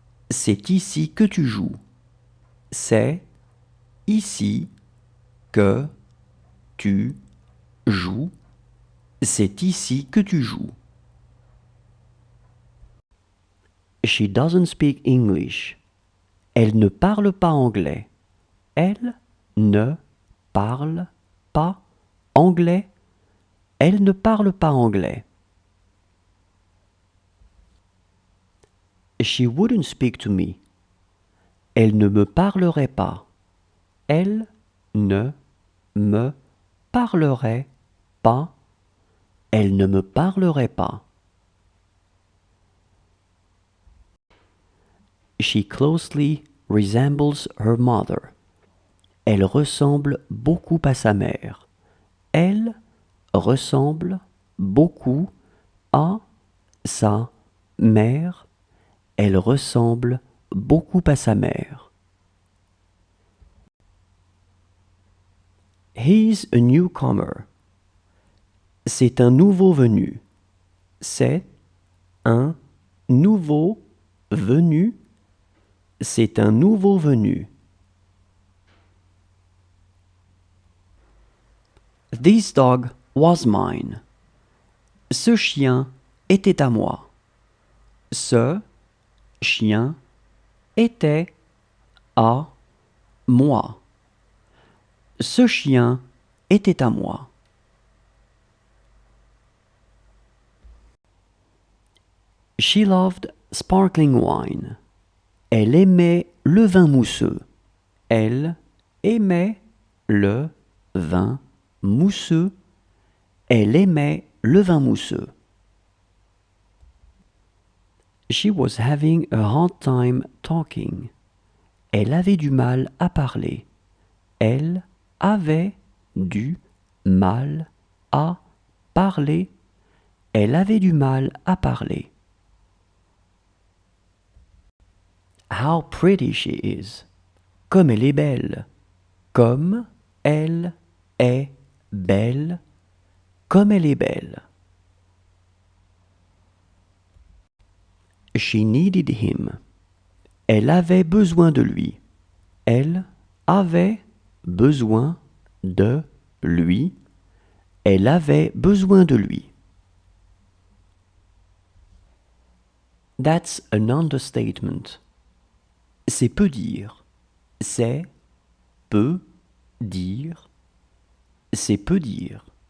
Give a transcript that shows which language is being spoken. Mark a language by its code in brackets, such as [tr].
[fr] C'est ici que tu joues. C'est ici que tu joues. C'est ici que tu joues. [en] She doesn't speak English. [fr] Elle ne parle pas anglais. Elle ne parle pas anglais. Elle ne parle pas anglais. [en] She wouldn't speak to me. [fr] Elle ne me parlerait pas. Elle ne me parlerait pas. Elle ne me parlerait pas. [en] She closely resembles her mother. [fr] Elle ressemble beaucoup à sa mère. Elle ressemble beaucoup à sa mère. Elle ressemble beaucoup à sa mère. [en] He's a newcomer. [fr] C'est un nouveau venu. C'est un nouveau venu. C'est un nouveau venu. [en] This dog was mine. [fr] Ce chien était à moi. Ce chien était à moi. Ce chien était à moi. [en] She loved sparkling wine. [fr] Elle aimait le vin mousseux. Elle aimait le vin mousseux. Elle aimait le vin mousseux. [en] She was having a hard time talking. [fr] Elle avait du mal à parler. Elle avait du mal à parler. Elle avait du mal à parler. [en] How pretty she is. [fr] Comme elle est belle. Comme elle est belle. Comme elle est belle. [en] She needed him. [fr] Elle avait besoin de lui. Elle avait besoin de lui. Elle avait besoin de lui. [en] That's an understatement. [fr] C'est peu dire. C'est peu dire. C'est peu dire.